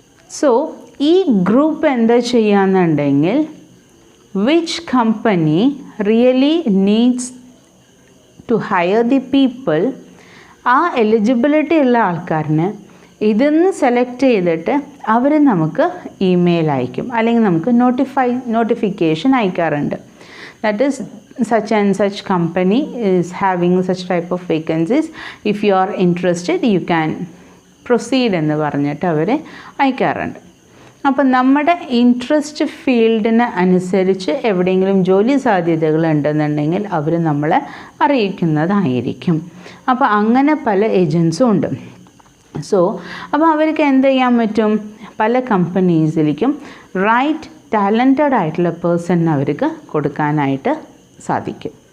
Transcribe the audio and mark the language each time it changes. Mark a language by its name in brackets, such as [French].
[Malayalam] So ഈ group എന്താ ചെയ്യാന്നുണ്ടെങ്കിൽ [English] which company really needs to hire the people, [Malayalam] ആ eligibility ഉള്ള ആൾക്കാരന് ഇതൊന്ന് സെലക്ട് ചെയ്തിട്ട് അവർ നമുക്ക് ഇമെയിൽ അയക്കും, അല്ലെങ്കിൽ നമുക്ക് notification അയക്കാറുണ്ട്. [English] that is such and such company is having such type of vacancies, if you are interested you can proceed [Malayalam] എന്ന് പറഞ്ഞിട്ട് അവർ അയക്കാറുണ്ട്. അപ്പം നമ്മുടെ ഇൻട്രസ്റ്റ് ഫീൽഡിന് അനുസരിച്ച് എവിടെയെങ്കിലും ജോലി സാധ്യതകൾ ഉണ്ടെന്നുണ്ടെങ്കിൽ അവർ നമ്മളെ അറിയിക്കുന്നതായിരിക്കും. അപ്പോൾ അങ്ങനെ പല ഏജൻസും ഉണ്ട്. സോ അപ്പോൾ അവർക്ക് എന്ത് ചെയ്യാൻ പറ്റും, പല കമ്പനീസിലേക്കും റൈറ്റ് ടാലൻറ്റഡ് ആയിട്ടുള്ള പേഴ്സൺ അവർക്ക് കൊടുക്കാനായിട്ട് സാധിക്കും.